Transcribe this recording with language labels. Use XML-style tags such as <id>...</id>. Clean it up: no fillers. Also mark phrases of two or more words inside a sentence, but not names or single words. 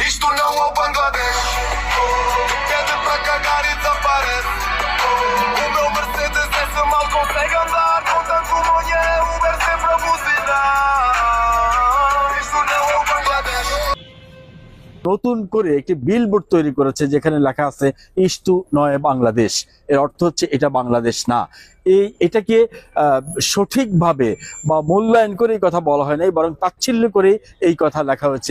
<pt>Isto não é o Bangladesh. Pede para cagar e desaparece. O meu Mercedes esse mal consegue andar. Com tanto monha é Uber sempre a buzinar. Isto não é o Bangladesh.</pt> <bn>নতুন করে একটি বিলবোর্ড তৈরি করেছে যেখানে লেখা আছে ইস্তু নয় বাংলাদেশ। এর অর্থ হচ্ছে এটা বাংলাদেশ না। এটাকে সঠিকভাবে বা মূল্যায়ন করে এই কথা বলা হয় নাই, বরং তাচ্ছিল্য করে এই কথা লেখা হয়েছে।</bn>